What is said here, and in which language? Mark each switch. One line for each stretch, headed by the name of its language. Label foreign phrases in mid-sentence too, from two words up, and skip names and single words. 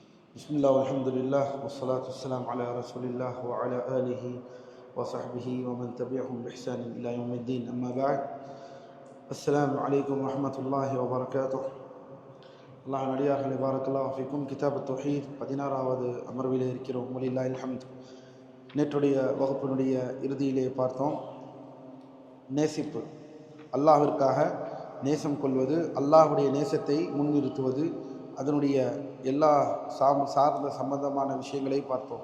Arabic: بسم الله والحمد لله والصلاة والسلام على رسول الله وعلى آله وصحبه ومن تبعهم بإحسان إلى يوم الدين أما بعد السلام عليكم ورحمة الله وبركاته الله நடிகார்களே بارك الله فيكم
Tamil: கிதாப் தௌஹீத் 16வது அமர்விலே இருக்கிறோம்.
Arabic: ولله الحمد.
Tamil: நேற்றுடைய வகுப்பினுடைய இறுதியிலே பார்த்தோம், நேசிப்பு, அல்லாஹ்விற்காக நேசம் கொள்வது, அல்லாஹ்வுடைய நேசத்தை முன்னிறுத்துவது, அதனுடைய எல்லா சார்ந்த சம்பந்தமான விஷயங்களை பார்த்தோம்.